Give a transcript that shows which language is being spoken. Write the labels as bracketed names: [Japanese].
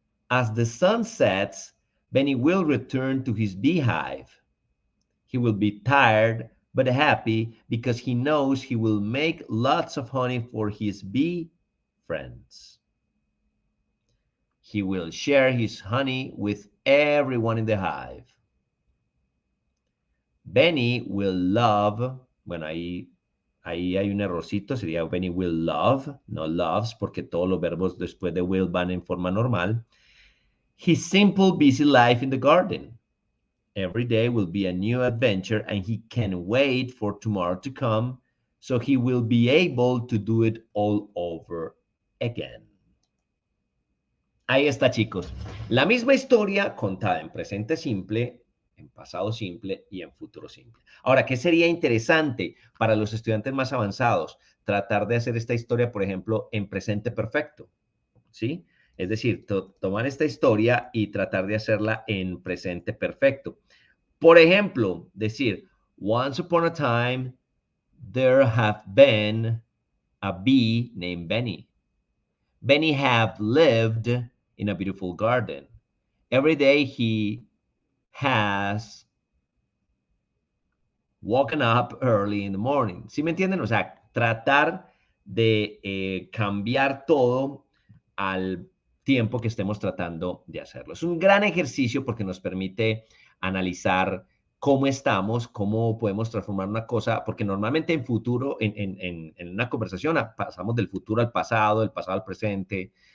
[English] As the sun sets, Benny will return to his beehive. He will be tired but happy because he knows he will make lots of honey for his bee friends. He will share his honey with everyone in the hive. Benny will love, [Spanish] bueno, ahí hay un errorcito, sería Benny will love, no loves, porque todos los verbos después de will van en forma normal. [English] His simple, busy life in the garden. Every day will be a new adventure, and he can't wait for tomorrow to come, so he will be able to do it all over again. [Spanish] Ahí está, chicos. La misma historia contada en presente simple, en pasado simple y en futuro simple. Ahora, ¿qué sería interesante para los estudiantes más avanzados? Tratar de hacer esta historia, por ejemplo, en presente perfecto, ¿sí? Es decir, tomar esta historia y tratar de hacerla en presente perfecto. Por ejemplo, decir, [English] once upon a time, there have been a bee named Benny. Benny have lived in a beautiful garden. Every day he has woken up early in the morning. [Spanish] ¿Sí me entienden? O sea, tratar de cambiar todo al tiempo que estemos tratando de hacerlo. Es un gran ejercicio porque nos permite analizar cómo estamos, cómo podemos transformar una cosa, porque normalmente en futuro, en una conversación, pasamos del futuro al pasado, del pasado al presente.